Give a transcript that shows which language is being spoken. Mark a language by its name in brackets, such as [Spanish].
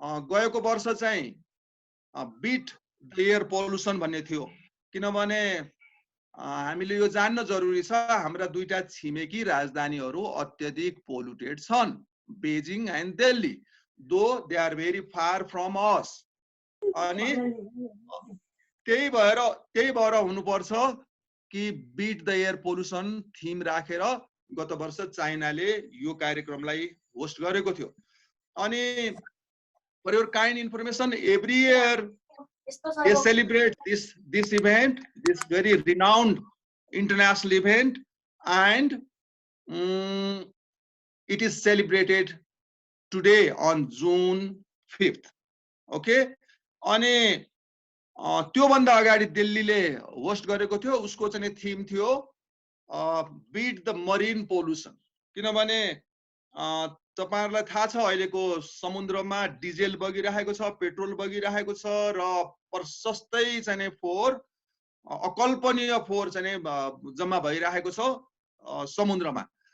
[Nepali] गएको वर्ष चाहिँ बीट द एयर पोल्युसन भन्ने थियो, किनभने हामीले यो जान्न जरुरी छ हाम्रा दुईटा छिमेकी राजधानीहरू अत्यधिक पोल्युटेड छन्, बेजिङ एन्ड दिल्ली, [English] Though they are very far from us. [Nepali] अनि त्यही भएर हुनुपर्छ कि beat the air pollution theme राखेर गत वर्ष चाइनाले यो कार्यक्रमलाई होस्ट गरेको थियो। [English] अनि for your kind information, every year they celebrate this event, this very renowned international event, and it is celebrated today on June 5th. [Nepali] Okay, अनि त्यो भन्दा अगाडि दिल्लीले होस्ट गरेको थियो, उसको चाहिँ थीम थियो बीट द मरीन पोल्युसन। किनभने तपाईहरुलाई थाहा छ अहिलेको समुद्रमा डिजेल बगिरहेको छ, पेट्रोल बगिरहेको छ र प्रशस्तै चाहिँ फोहोर, अकल्पनीय फोहोर चाहिँ जम्मा भइरहेको छ समुद्रमा।